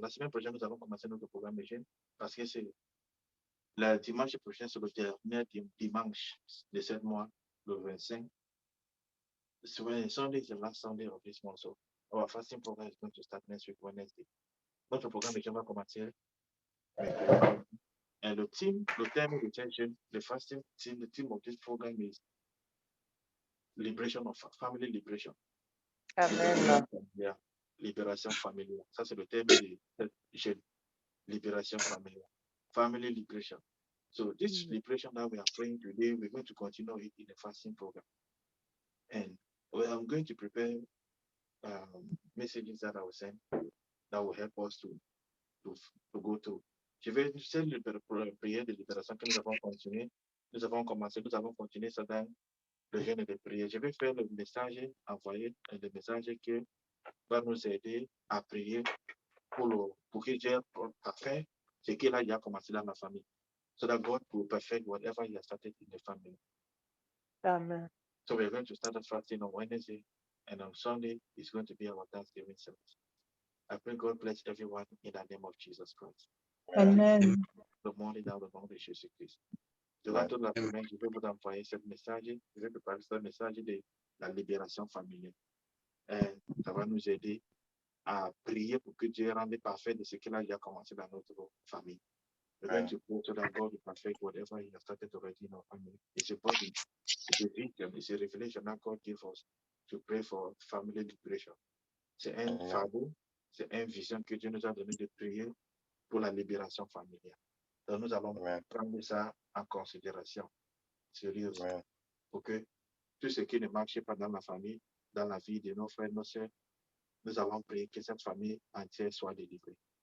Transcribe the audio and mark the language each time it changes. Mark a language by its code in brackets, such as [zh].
[fr] La semaine prochaine, nous allons commencer notre programme de jeûne parce que c'est le dimanche prochain, c'est le dernier dimanche de ce mois, le 25. [en] Sunday is the last Sunday of this month, so our fasting program is going to start next week, Wednesday. [fr] Notre programme de jeûne va commencer. [en] And the theme of the jeûne, the fasting team, the theme of this program is liberation of family liberation. Amen. [fr] Yeah, libération familiale. Ça, c'est le thème de cette jeûne. Libération familiale. [en] Family liberation. So this liberation that we are praying today, we're going to continue it in the fasting program. And I'm going to prepare messages that I will send that will help us to go to. [fr] Je vais c'est la prière de libération que nous avons continué. Nous avons commencé, nous avons continué ça dans le jeûne de prière. Je vais faire le message, envoyer le message qui va nous aider à prier pour que Dieu fasse ce qu'il a déjà commencé dans la famille. [en] So that God will perfect whatever He has started in the family. Amen. So we're going to start a fasting on Wednesday, and on Sunday is going to be our Thanksgiving service. I pray God bless everyone in the name of Jesus Christ. Amen. [fr] Le monde est dans le nom de Jésus-Christ. Durant toute la semaine, je vais vous envoyer ce message, je vais préparer ce message de la libération familiale. Et ça va nous aider à prier pour que Dieu rende parfait de ce qu'il a déjà commencé dans notre famille. [en] We're going to pray so that God will perfect whatever He has started already in our family. It's a body, it's a vision, it's a revelation that God gave us to pray for family liberation. [fr] C'est un fardeau, c'est une vision que Dieu nous a donné de prier pour la libération familiale. Donc nous allons prendre ça en considération, sérieusement, pour que tout ce qui ne marche pas dans la famille, dans la vie de nos frères, nos sœurs, nous allons prier que cette famille entière soit délivrée.